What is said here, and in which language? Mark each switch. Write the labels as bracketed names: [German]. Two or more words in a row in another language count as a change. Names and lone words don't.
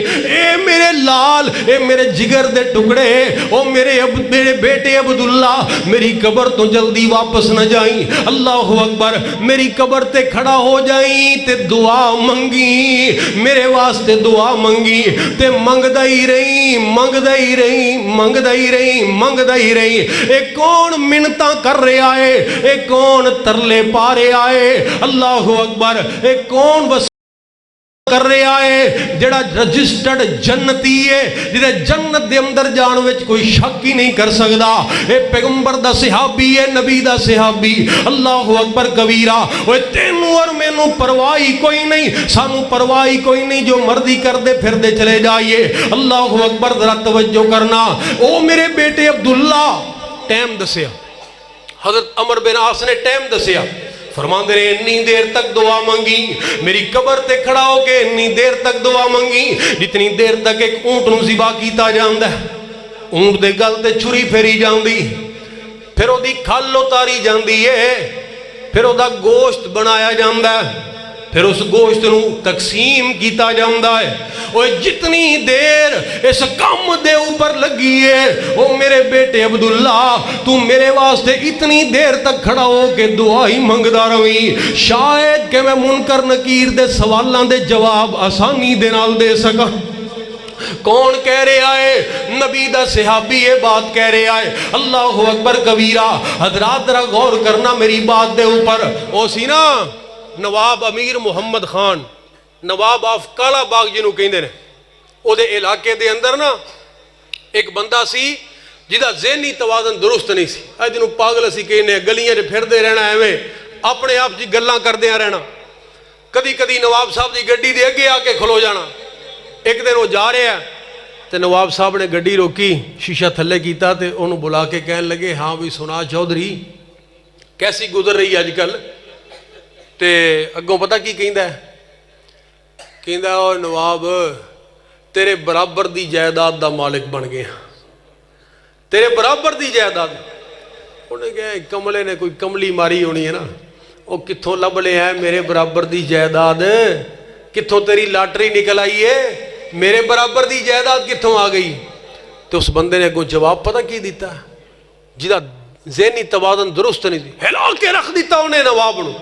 [Punjabi] اے میرے لال، اے میرے جگر دے ٹکڑے، او میرے بیٹے عبداللہ، میری قبر تو جلدی واپس نہ جائیں، [Arabic] اللہ اکبر، [Punjabi] میری قبر تے کھڑا ہو جائیں تے دعا منگی، میرے واسطے دعا منگی تے منگ دائی رہی، منگ دائی رہی، منگ دائی رہی، منگ دائی رہی۔ اے کون منتاں کر رہے آئے، اے کون ترلے پا رہے آئے، [Arabic] اللہ اکبر، [Punjabi] اے کون کر رہے آئے جڑا رجسٹرڈ جنتی ہے، جدے جنت دے اندر جان وچ کوئی شک ہی نہیں کر سکدا۔ اے پیغمبر دا صحابی ہے، نبی دا صحابی، [Arabic] اللہ اکبر کبیرہ۔ [Punjabi] اوے تینوں اور مینوں پرواہی کوئی نہیں، سانوں پرواہی کوئی نہیں، جو مرضی کر دے پھر دے چلے جائیے، [Arabic] اللہ اکبر۔ [Punjabi] ذرا توجہ کرنا، او میرے بیٹے عبداللہ، ٹائم دسیا، حضرت عمر بن عاص نے ٹائم دسیا، فرماندے نے اتنی دیر تک دعا منگی، میری قبر تے کھڑا ہو کے اتنی دیر تک دعا منگی جتنی دیر تک ایک اونٹ نو ذبح کیتا جاندا ہے، اونٹ دے گل تے چھری پھیری جاندی، پھر او دی کھل اتاری جاندی ہے، پھر او دا گوشت بنایا جاندا ہے، پھر اس گوشت نو تقسیم کیتا جاندا ہے۔ وہ جتنی دیر اس کام دے اوپر لگی ہے، او میرے بیٹے عبداللہ تو میرے واسطے اتنی دیر تک کھڑا ہو کے دعائی منگدا رہی، شاید کہ میں منکر نکیر دے سوالاں دے جواب آسانی دے نال دے سکا۔ کون کہہ رہے آئے؟ نبی دا صحابی یہ بات کہہ رہے آئے، [Arabic] اللہ اکبر کبیرہ۔ [Punjabi] حضرات ذرا غور کرنا میری بات دے اوپر، او سی نا نواب امیر محمد خان، نواب آف کالا باغ جنہوں کہندے نے، او دے علاقے دے اندر نا ایک بندہ سی جدا ذہنی توازن درست نہیں سی، اج جنہوں پاگل اسی کہنے گلیاں چ پھردے رہنا ایویں اپنے آپ جی گلاں کردے رہنا، کدی کدی نواب صاحب دی گڈی دے اگے آ کے کھلو جانا۔ [Urdu] ایک دن وہ جا رہے ہیں [Punjabi] تے نواب صاحب نے گڈی روکی، شیشہ تھلے کیتا تے انہوں بلا کے کہن لگے ہاں بھی سنا چودھری کیسی گزر رہی ہے اج کل؟ تے اگوں پتہ کی کہندا ہے؟ کہندا او نواب تیرے برابر دی جائیداد دا مالک بن گئے، تیرے برابر دی جائیداد۔ انہیں کہا کملے نے کوئی کملی ماری ہونی ہے نا، وہ کتھوں لب لے ہیں میرے برابر دی جائیداد؟ کتھوں تیری لاٹری نکل آئی ہے؟ میرے برابر دی جائیداد کتھوں آ گئی؟ تو اس بندے نے کوئی جواب پتہ کی دیتا ہے جدا ذہنی توازن درست نہیں دی، ہلا کے رکھ دیتا انہیں نواب نو۔